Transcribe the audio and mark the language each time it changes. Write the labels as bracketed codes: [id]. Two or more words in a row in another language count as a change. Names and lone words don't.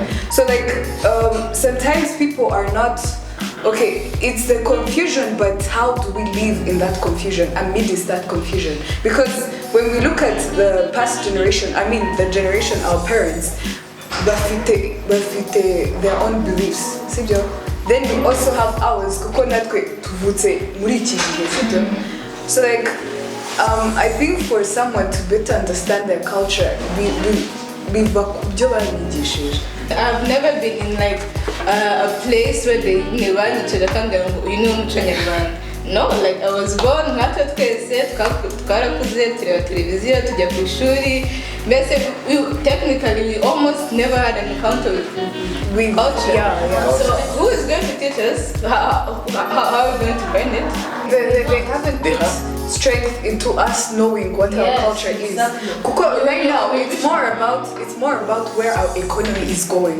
[en] So like sometimes people are not, it's the confusion, but how do we live in that confusion, amidst that confusion? Because when we look at the past generation, I mean the generation our parents, bafite their own beliefs, sibyo? Then we also have ours, [rw] kuko natwe tuvutse muri iki gihe, sibyo? [en] So like I think for someone to better understand their culture, [rw] biva kubyo babigishije. [en] I've never been in like a place where they [rw] banyicara kandi ngo uyu ni umuco nyarwanda. [en] No, like I was born [rw] nkatwe twese twarakuze tureba televiziyo tujya ku ishuri. [en] Technically we almost never had an encounter with culture. So who is going to teach us? How are we going to find it? They haven't put strength into us knowing what our culture is. Because right now it's more about where our economy is going.